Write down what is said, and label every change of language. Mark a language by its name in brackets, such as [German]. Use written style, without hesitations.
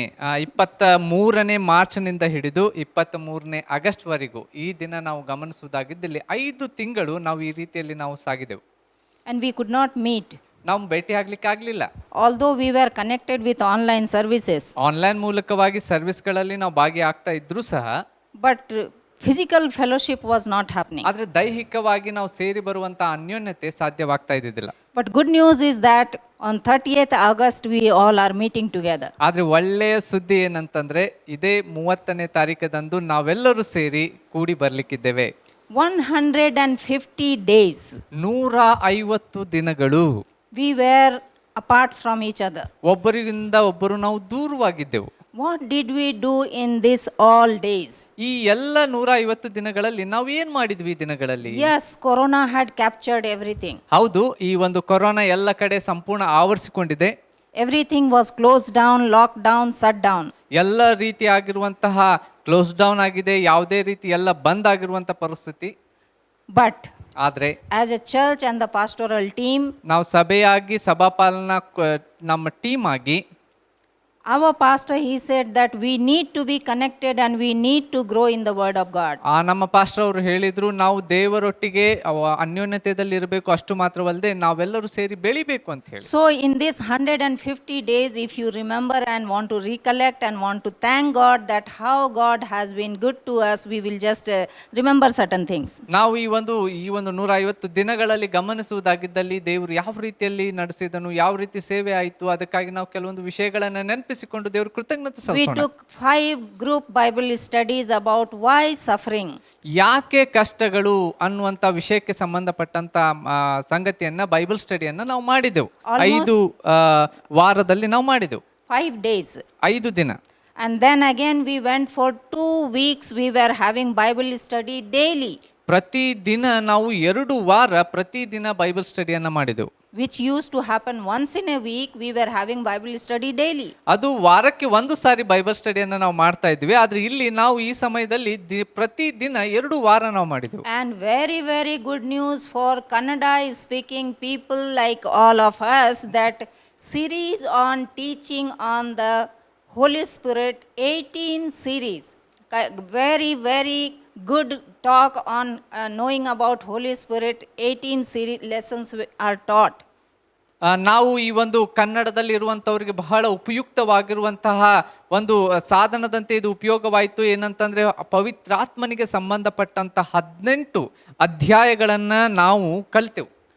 [Kannada] 23ನೇ ಮಾರ್ಚ್ನಿಂದ ಹಿಡಿದು 23ನೇ ಆಗಸ್ಟ್ವರೆಗೂ ಈ ದಿನ ನಾವು ಗಮನಿಸುವುದಾಗಿದ್ದಲ್ಲಿ 5 ತಿಂಗಳು ನಾವು ಈ ರೀತಿಯಲ್ಲಿ ನಾವು ಸಾಗಿದೆವು. [English] And we could not meet. [Kannada] ನಾವು ಭೇಟಿ ಆಗ್ಲಿಕ್ಕೆ ಆಗಲಿಲ್ಲ. [English] Although we were connected with online services. [Kannada] Online ಮೂಲಕವಾಗಿ ಸರ್ವಿಸ್ಗಳಲ್ಲಿ ನಾವು ಭಾಗಿಯಾಗ್ತಾ ಇದ್ರೂ ಸಹ, [English] But physical fellowship was not happening. [Kannada] ಆದರೆ ದೈಹಿಕವಾಗಿ ನಾವು ಸೇರಿ ಬರುವಂಥ ಅನ್ಯೋನ್ಯತೆ ಸಾಧ್ಯವಾಗ್ತಾ ಇದ್ದಿದ್ದಿಲ್ಲ. [English] But good news is that on 30th August we all are meeting together. [Kannada] ಆದರೆ ಒಳ್ಳೆಯ ಸುದ್ದಿ ಏನಂತಂದ್ರೆ ಇದೇ 30ನೇ ತಾರೀಕದಂದು ನಾವೆಲ್ಲರೂ ಸೇರಿ ಕೂಡಿ ಬರ್ಲಿಕ್ಕಿದ್ದೇವೆ. [English] 150 days. [Kannada] 150 ದಿನಗಳು [English] We were apart from each other. [Kannada] ಒಬ್ಬರಿಂದ ಒಬ್ಬರು ನಾವು ದೂರವಾಗಿದ್ದೆವು. [English] What did we do in this all days? [Kannada] ಈ ಎಲ್ಲ 150 ದಿನಗಳಲ್ಲಿ ನಾವು ಏನ್ ಮಾಡಿದ್ವಿ ಈ ದಿನಗಳಲ್ಲಿ? [English] Yes, Corona had captured everything. [Kannada] ಹೌದು, ಈ ಒಂದು ಕೊರೋನಾ ಎಲ್ಲ ಕಡೆ ಸಂಪೂರ್ಣ ಆವರಿಸಿಕೊಂಡಿದೆ. [English] Everything was closed down, locked down, shut down. [Kannada] ಎಲ್ಲ ರೀತಿಯಾಗಿರುವಂತಹ [English] close down [Kannada] ಆಗಿದೆ, ಯಾವುದೇ ರೀತಿ ಎಲ್ಲ ಬಂದ್ ಆಗಿರುವಂತ ಪರಿಸ್ಥಿತಿ. [English] But [Kannada] ಆದ್ರೆ [English] as a church and the pastoral team, [Kannada] ನಾವು ಸಭೆಯಾಗಿ ಸಭಾಪಾಲನಾ ನಮ್ಮ ಟೀಮ್ ಆಗಿ, [English] our pastor, he said that we need to be connected and we need to grow in the word of God. [Kannada] ನಮ್ಮ ಪಾಸ್ಟರ್ ಅವರು ಹೇಳಿದ್ರು, ನಾವು ದೇವರೊಟ್ಟಿಗೆ ಅನ್ಯೋನ್ಯತೆಯಲ್ಲಿ ಇರಬೇಕು, ಅಷ್ಟು ಮಾತ್ರವಲ್ಲದೆ ನಾವೆಲ್ಲರೂ ಸೇರಿ ಬೆಳಿಬೇಕು ಅಂತ ಹೇಳಿ. [English] So in this 150 days, if you remember and want to recollect and want to thank God that how God has been good to us, we will just remember certain things. [Kannada] ನಾವು ಈ ಒಂದು 150 ದಿನಗಳಲ್ಲಿ ಗಮನಿಸುವುದಾಗಿದ್ದಲ್ಲಿ ದೇವರು ಯಾವ ರೀತಿಯಲ್ಲಿ ನಡೆಸಿದನು, ಯಾವ ರೀತಿ ಸೇವೆ ಆಯಿತು, ಅದಕ್ಕಾಗಿ ನಾವು ಕೆಲವೊಂದು ವಿಷಯಗಳನ್ನು ನೆನಪಿಸಿಕೊಂಡು ದೇವರು ಕೃತಜ್ಞತೆ [English] We [Kannada] ಸಲ್ಲಿಸೋಣ. [English] took 5 group Bible studies about why suffering. [Kannada] ಯಾಕೆ ಕಷ್ಟಗಳು ಅನ್ನುವಂಥ ವಿಷಯಕ್ಕೆ ಸಂಬಂಧಪಟ್ಟಂತ ಸಂಗತಿಯನ್ನ ಬೈಬಲ್ ಸ್ಟಡಿಯನ್ನ ನಾವು ಮಾಡಿದೆವು. 5 ವಾರದಲ್ಲಿ ನಾವು ಮಾಡಿದೆವು. [English] 5 days. [Kannada] 5 ದಿನ. [English] And then again we went for 2 weeks, we were having Bible study daily. [Kannada] ಪ್ರತಿದಿನ ನಾವು 2 ವಾರ ಪ್ರತಿದಿನ ಬೈಬಲ್ ಸ್ಟಡಿಯನ್ನ ಮಾಡಿದೆವು. [English] Which used to happen once in a week, we were having Bible study daily. [Kannada] ಅದು ವಾರಕ್ಕೆ 1 ಸಾರಿ ಬೈಬಲ್ ಸ್ಟಡಿಯನ್ನ ನಾವು ಮಾಡ್ತಾ ಇದ್ವಿ. ಆದ್ರೆ ಇಲ್ಲಿ ನಾವು ಈ ಸಮಯದಲ್ಲಿ ಪ್ರತಿದಿನ 2 ವಾರ ನಾವು ಮಾಡಿದೆವು. [English] And very, very good news for Kannada speaking people like all of us, that series on teaching on the Holy Spirit, 18 series. Very, very good talk on knowing about Holy Spirit. 18 series lessons are taught. [Kannada] ನಾವು ಈ ಒಂದು ಕನ್ನಡದಲ್ಲಿ ಇರುವಂಥವ್ರಿಗೆ ಬಹಳ ಉಪಯುಕ್ತವಾಗಿರುವಂತಹ ಒಂದು ಸಾಧನದಂತೆ ಇದು ಉಪಯೋಗವಾಯಿತು. ಏನಂತಂದ್ರೆ ಪವಿತ್ರಾತ್ಮನಿಗೆ ಸಂಬಂಧಪಟ್ಟಂತ 18 ಅಧ್ಯಾಯಗಳನ್ನು ನಾವು ಕಲಿತೆವು.